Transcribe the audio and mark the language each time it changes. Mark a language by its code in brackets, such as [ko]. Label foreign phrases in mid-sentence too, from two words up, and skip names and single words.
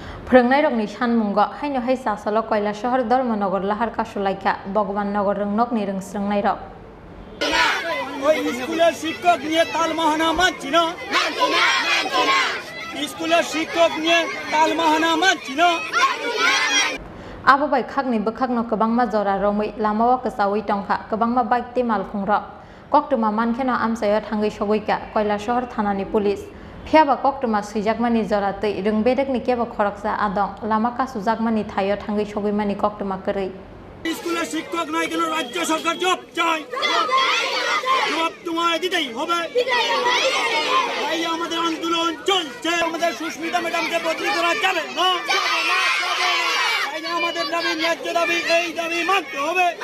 [trp] फोरोंनाय रंनि सानमुंग हायनो हायसा सल कैलाशहर धर्मनगर लाहार कासुलाइखा भगवान नगर रोंनकनि रोंस्रोंनाय रक [bn] স্কুলের শিক্ষক নিয়ে তালমাহানা মানছি না স্কুলের শিক্ষক নিয়ে তালমাহানা মানছি না [trp] Abo bai khakni bekhakno kobangma jora romoi lamawa kesawi tongkha kobangma bike temal khungra koktuma mankheno amsayo thangai sogoika Kailasahar thanani police phiaba koktuma sijakmani jora tei röngbedekni kebo khoraksa adong lama kasujagmani thayo thangai sogoimani koktuma korei [bn] স্কুলের শিক্ষক নাই কেন রাজ্য সরকার জব চাই জব তোমায় দিতেই হবে তাই আমাদের আন্দোলন চলছে আমাদের সুস্মিতা ম্যাডামকে বদলি করা যাবে না তাই আমাদের দাবি ন্যায্য দাবি এই দাবি মানতে হবে